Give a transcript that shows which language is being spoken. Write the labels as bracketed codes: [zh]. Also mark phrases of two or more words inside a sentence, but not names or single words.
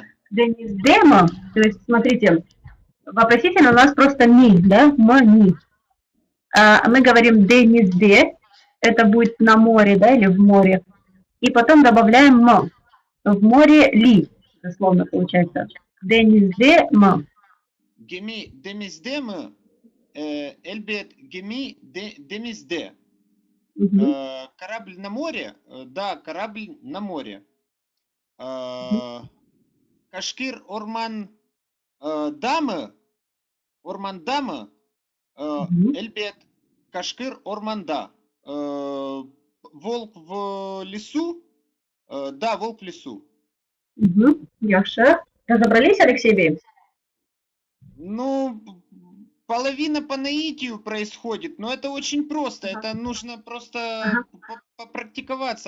[ru] Дениздема, то есть, смотрите, вопросительно у нас просто ми, да, ми. Мы говорим Денизде, это будет на море, да, или в море. И потом добавляем м. В море ли, дословно получается. Денизде м. [crh] Gemi denizde mi? Elbet gemi denizde. [ru] Корабль на море? Да, корабль на море. [crh] Кашкир орман дамы? Орман дамы? Эльбет Кашкир орманда. [ru] Волк в лесу? Да, волк в лесу. Яша. Разобрались, Алексей Бей? Ну, половина по наитию происходит, но это очень просто. Это нужно просто попрактиковаться.